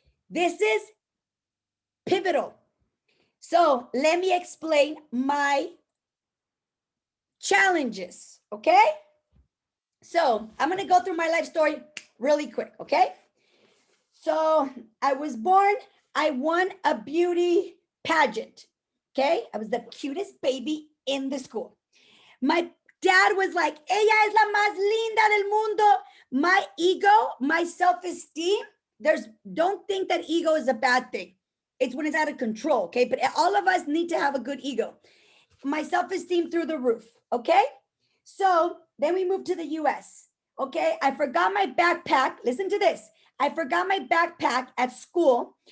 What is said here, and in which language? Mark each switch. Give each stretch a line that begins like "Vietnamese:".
English: This is pivotal. So let me explain my challenges, okay? So I'm going to go through my life story really quick, okay? So I was born, I won a beauty pageant, okay? I was the cutest baby in the school. My dad was like,
Spanish: ella es la más linda del mundo.
English: My ego, my self-esteem, don't think that ego is a bad thing. It's when it's out of control, okay? But all of us need to have a good ego. My self-esteem through the roof, okay? So then we moved to the US, okay? I forgot my backpack. Listen to this. I forgot my backpack at school.